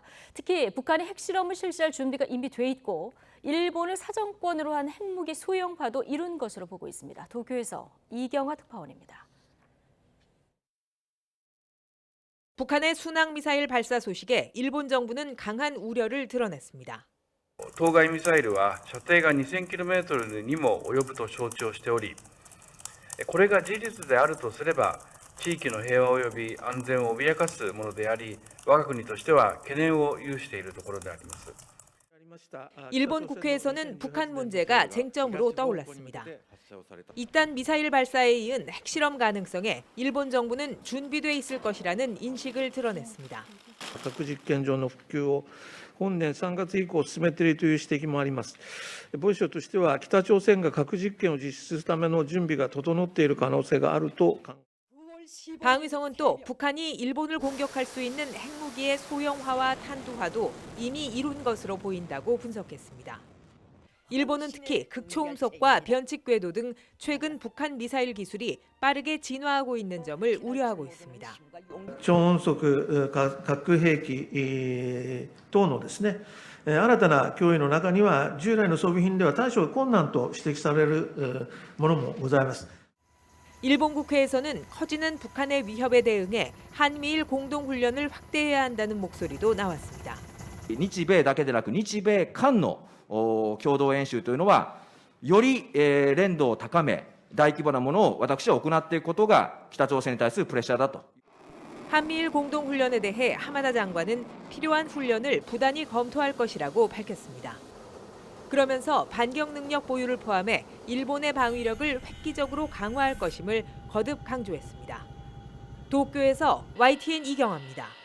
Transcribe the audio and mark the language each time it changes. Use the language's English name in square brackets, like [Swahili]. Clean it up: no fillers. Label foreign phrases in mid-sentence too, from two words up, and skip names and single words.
[Korean] 특히 북한의 핵실험을 실시할 준비가 이미 돼 있고 일본을 사정권으로 한 핵무기 소형화도 이룬 것으로 보고 있습니다. 도쿄에서 이경화 특파원입니다. 북한의 순항미사일 발사 소식에 일본 정부는 강한 우려를 드러냈습니다. [Japanese] 当該ミサイルは射程が 2000km にも及ぶと承知をしており、これが事実であるとすれば、地域の平和及び安全を脅かすものであり、我が国としては懸念を有しているところであります。 [Korean] 일본 국회에서는 북한 문제가 쟁점으로 떠올랐습니다. 이딴 미사일 발사에 이은 핵실험 가능성에 일본 정부는 준비돼 있을 것이라는 인식을 드러냈습니다. [Japanese] 核実験場の復旧を本年3月以降進めているという指摘もあります。防衛省としては北朝鮮が核実験を実施するための準備が整っている可能性があると考えます。 [Korean] 방위성은 또 북한이 일본을 공격할 수 있는 핵무기의 소형화와 탄두화도 이미 이룬 것으로 보인다고 분석했습니다. 일본은 특히 극초음속과 변칙 궤도 등 최근 북한 미사일 기술이 빠르게 진화하고 있는 점을 우려하고 있습니다. [Japanese] 超音速核兵器等のですね、新たな脅威の中には従来の装備品では対処が困難と指摘されるものもございます。 [Korean] 일본 국회에서는 커지는 북한의 위협에 대응해 한미일 공동훈련을 확대해야 한다는 목소리도 나왔습니다. [Japanese] 日米だけでなく日米韓の共同演習というのはより連動を高め大規模なものを私は行っていくことが北朝鮮に対するプレッシャーだと。 [Korean] 한미일 공동훈련에 대해 하마다 장관은 필요한 훈련을 부단히 검토할 것이라고 밝혔습니다. 그러면서 반격 능력 보유를 포함해 일본의 방위력을 획기적으로 강화할 것임을 거듭 강조했습니다. 도쿄에서 YTN 이경아입니다.